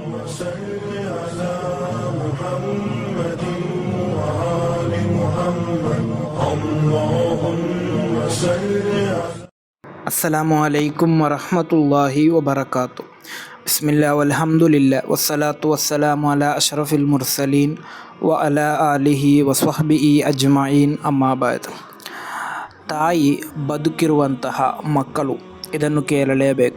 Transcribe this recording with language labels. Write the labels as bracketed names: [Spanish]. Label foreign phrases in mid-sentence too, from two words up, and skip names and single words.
[Arabic] صل على محمد وآل محمد اللهم صل على السلام عليكم ورحمة الله وبركاته. بسم الله والحمد لله والصلاة والسلام على أشرف المرسلين وعلى آله وصحبه أجمعين أما بعد. [Kannada] ತಾಯಿ ಬದುಕಿರುವಂತಹ ಮಕ್ಕಳು ಇದನ್ನು ಕೇಳಲೇಬೇಕು.